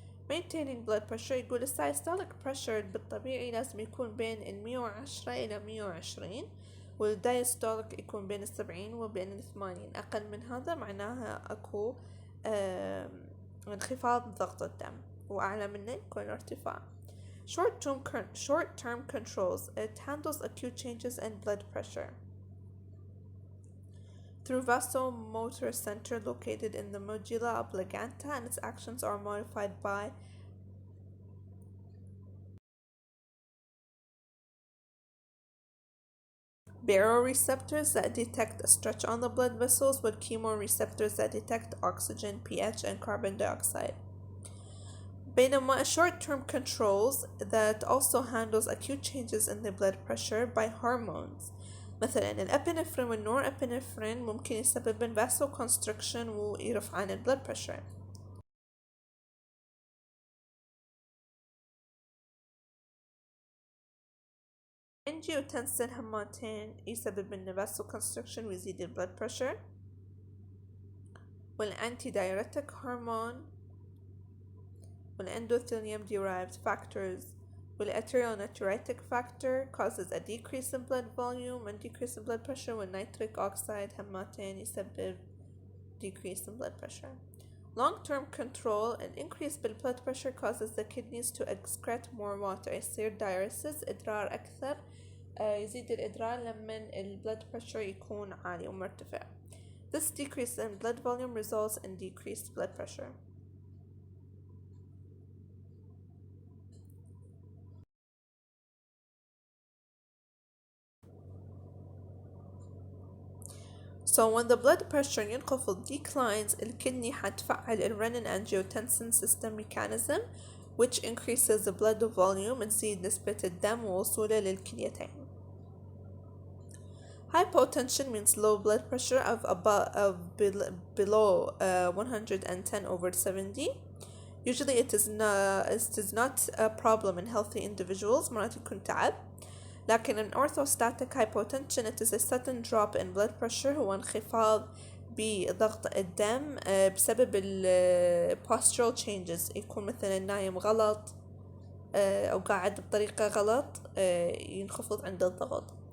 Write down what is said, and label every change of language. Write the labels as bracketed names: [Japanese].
[English] Maintaining blood pressure [Arabic] يقول systolic pressure بالطبيعي لازم يكون بين 110 إلى 120 والdiastolic يكون بين 70 وبين 80. أقل من هذا معناها أكو انخفاض ضغط الدم وأعلى منه يكون ارتفاع. [English] Short-term controls. It handles acute changes in blood pressure through vasomotor center located in the medulla oblongata, and its actions are modified by baroreceptors that detect a stretch on the blood vessels with chemoreceptors that detect oxygen, pH, and carbon dioxide. [Arabic] بينما [English] short-term controls that also handles acute changes in the blood pressure by hormones. [Arabic] مثلا الابنفرين والنورابنفرين ممكن يسبب vasoconstriction ويرفع عن blood pressure. angiotensin هماتين يسبب vasoconstriction ويزيد blood pressure. [English] والantidiuretic hormone والendothelium derived factors والarterionatriuretic factor causes a decrease in blood volume and decrease in blood pressure. والnitric oxide [Arabic] هماتين يسبب [English] decrease in blood pressure. Long-term control, an increase in blood pressure causes the kidneys to excrete more water. [Arabic] يصير diuresis إدرار أكثر. يزيد الإدرار لما blood pressure يكون عالي ومرتفع. [English] This decrease in blood volume results in decreased blood pressure. So when the blood pressure [Arabic] ينخفض [English] declines, [Arabic] الكدني حتفعل [English] renin angiotensin system mechanism which increases the blood volume [Arabic] تزيد نسبة الدم ووصوله للكليتين. [English] Hypotension means low blood pressure of below 110/70. Usually it is not a problem in healthy individuals. [Arabic] مرات يكون تعب. لكن [English] in orthostatic hypotension it is a sudden drop in blood pressure [Arabic] هو انخفاض بضغط الدم بسبب [English] postural changes. [Arabic] يكون مثلا نايم غلط أو قاعد بطريقة غلط ينخفض عنده الضغط.